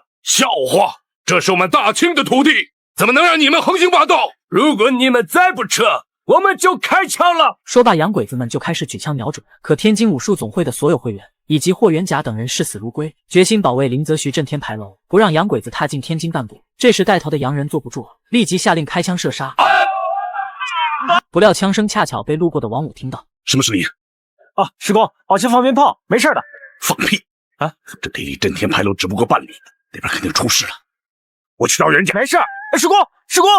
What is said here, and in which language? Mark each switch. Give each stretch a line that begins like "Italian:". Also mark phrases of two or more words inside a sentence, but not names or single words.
Chinese: 笑话，这是我们大清的土地，怎么能让你们横行霸道？如果你们再不撤，我们就开枪了。说罢，洋鬼子们就开始举枪瞄准。可天津武术总会的所有会员以及霍元甲等人视死如歸，决心保卫林则徐震天牌楼，不让洋鬼子踏进天津半步。这时带头的洋人坐不住了，立即下令開槍射殺。不料槍聲恰巧被路過的王五聽到。什麼聲音？啊，師公，好像放鞭炮，沒事的。放屁！啊，這地離震天牌樓只不過半里，那邊肯定出事了。我去找人家。沒事。師公，師公。